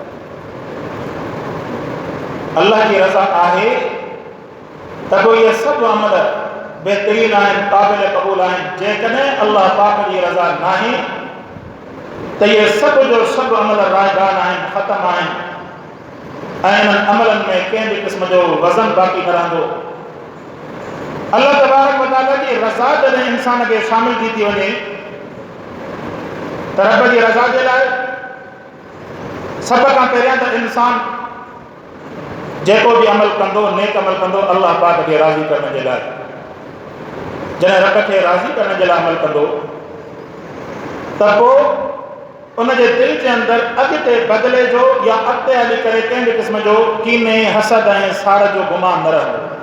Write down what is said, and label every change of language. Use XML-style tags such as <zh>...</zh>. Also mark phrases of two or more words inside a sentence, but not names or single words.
<sd>अल्लाह जी रज़ा आहे त पोइ इहे सभु अमल बहितरीन आहिनि, क़ाबिल क़बूल आहिनि। जेकॾहिं अल्लाह पाक जी रज़ा नाहे त इहे सभु जो सभु अमल रायगान आहिनि, ख़तमु आहिनि ऐं इन्हनि अमलनि में कंहिं बि क़िस्म जो वज़न बाक़ी न रहंदो।</sd> <ar>الله تبارك وتعالى</ar> <sd>जी रज़ा जॾहिं इंसान खे शामिल थी वञे त रब जी रज़ा जे लाइ सभ खां पहिरियां त इंसान जेको भी अमल कंदो, नेक अमल कंदो, अल्लाह पाक खे राज़ी करण जे लाइ। जॾहिं रब खे राज़ी करण जे लाइ अमल कंदो त पोइ उनजे दिलि जे अंदरि अॻिते बदिले जो या अॻिते हली करे कंहिं बि क़िस्म जो कीने, हसद ऐं साड़ जो गुमान न रहंदो।</sd>